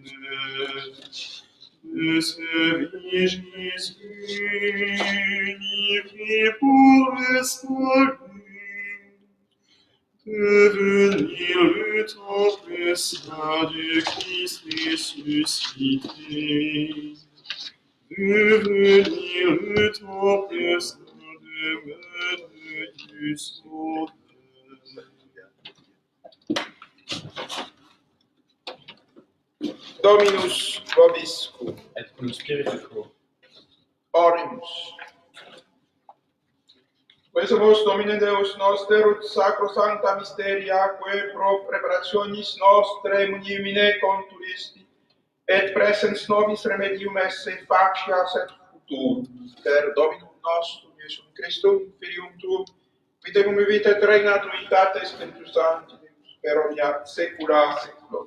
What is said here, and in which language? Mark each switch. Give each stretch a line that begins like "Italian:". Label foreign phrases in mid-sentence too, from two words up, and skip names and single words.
French: De ce vie Jésus, livré pour le salut, devenir le temple saint du Christ ressuscité. Devenir le temple saint demeure du Sauveur.
Latin: Dominus vobiscum. Et cum spiritu tuo. Oremus. Quesumus Domine Deus noster ut sacrosancta mysteria quae pro preparationis nostre munimine conturisti et presens nobis remedium esse facias et futurum per Dominum nostrum Iesum Christum Filium tuum qui tecum vivit et regnat unitate Spiritus Sancti Deus per omnia saecula saeculorum.